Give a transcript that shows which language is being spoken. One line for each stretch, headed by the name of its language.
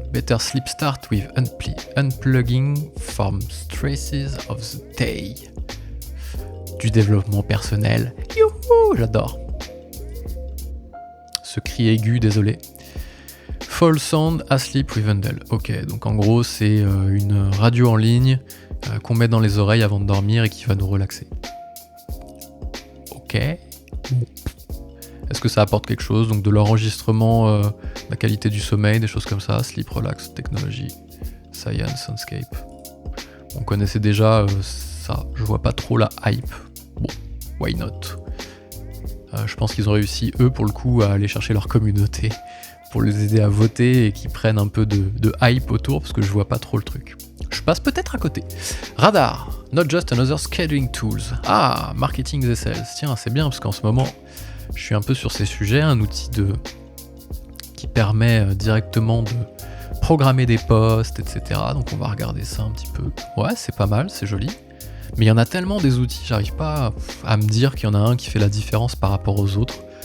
English: Better sleep start with unplugging from stresses of the day.
French: Du développement personnel. Youhou, j'adore. Ce cri aigu, désolé. Fall Sound Asleep Rivendell. Ok, donc en gros c'est une radio en ligne qu'on met dans les oreilles avant de dormir et qui va nous relaxer. Ok. Est-ce que ça apporte quelque chose? Donc de l'enregistrement, la qualité du sommeil, des choses comme ça. Sleep, relax, technologie, science, soundscape. On connaissait déjà ça. Je vois pas trop la hype. Bon,
English: why not?
French: Je pense qu'ils ont réussi, eux, pour le coup, à aller chercher leur communauté pour les aider à voter et qu'ils prennent un peu de hype autour, parce que je vois pas trop le truc. Je passe peut-être à côté.
English: Radar, not just another scheduling tools.
French: Ah, marketing et sales. Tiens, c'est bien, parce qu'en ce moment, je suis un peu sur ces sujets, un outil qui permet directement de programmer des posts, etc. Donc on va regarder ça un petit peu. Ouais, c'est pas mal, c'est joli. Mais il y en a tellement des outils, j'arrive pas à me dire qu'il y en a un qui fait la différence par rapport aux autres.